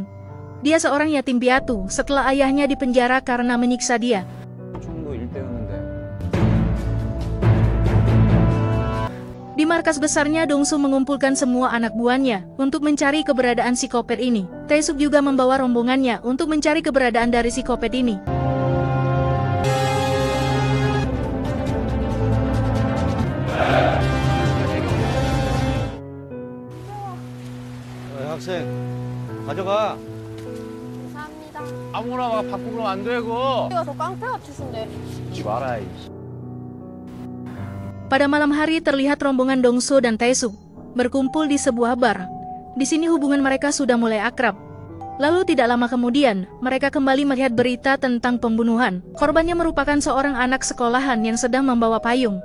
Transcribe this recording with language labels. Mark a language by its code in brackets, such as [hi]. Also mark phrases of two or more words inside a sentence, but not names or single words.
[id] Dia seorang yatim piatu setelah ayahnya dipenjara karena menyiksa dia. Di markas besarnya, Dong-so mengumpulkan semua anak buahnya untuk mencari keberadaan psikopat ini. Tae-suk juga membawa rombongannya untuk mencari keberadaan dari psikopat ini. [ko] 학생, 가져가. 감사합니다. 아무거나 막 받고 그러면 안 되고. 이거 저 깡패 같으신데. 죽지 마라. [id] Pada malam hari terlihat rombongan Dong-so dan Tae-suk berkumpul di sebuah bar. Di sini hubungan mereka sudah mulai akrab. Lalu tidak lama kemudian, mereka kembali melihat berita tentang pembunuhan. Korbannya merupakan seorang anak sekolahan yang sedang membawa payung.